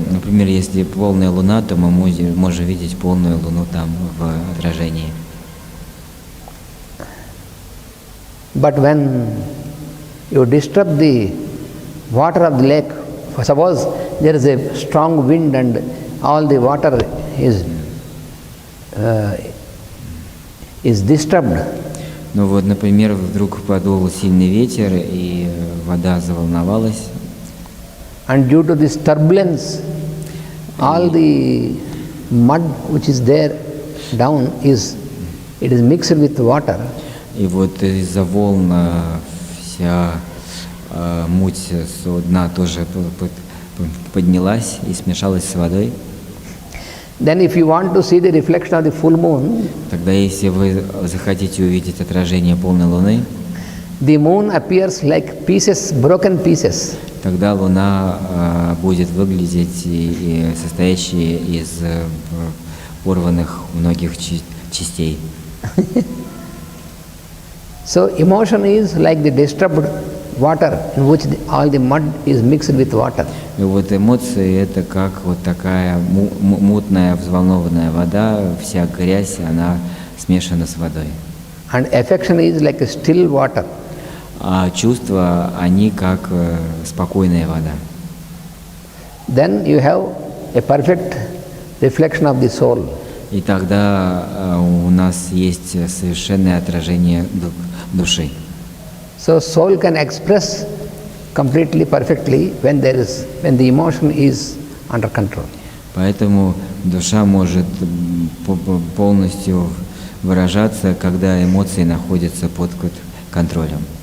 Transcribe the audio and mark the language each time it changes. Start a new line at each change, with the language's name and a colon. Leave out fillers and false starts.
Russian: Например, если полная луна, то мы можем видеть полную луну там в отражении.
English: But when you disturb the water of the lake, suppose there is a strong wind and all the water is disturbed,
Russian: Ну вот, например, вдруг подул сильный ветер, и вода заволновалась,
English: and due to this turbulence, all the mud which is there down it is mixed with water.
Russian: и вот из-за волн вся муть с дна тоже поднялась и смешалась с водой.
English: Then if you want to see the reflection of the full moon,
Russian: Тогда, если вы захотите увидеть отражение полной луны,
English: the moon appears like pieces, broken pieces.
Russian: тогда луна будет выглядеть и состоящая из порванных многих частей.
English: So emotion is like the disturbed water in which all the mud is mixed with water.
Russian: И вот эмоции — это как вот такая мутная, взволнованная вода, вся грязь, она смешана с водой.
English: And affection is like a still water.
Russian: А чувства, они как спокойная вода.
English: Then you have a perfect reflection of the soul.
Russian: И тогда у нас есть совершенное отражение души.
English: So soul can express completely, perfectly when the emotion is under control.
Russian: Поэтому душа может полностью выражаться, когда эмоции находятся под контролем.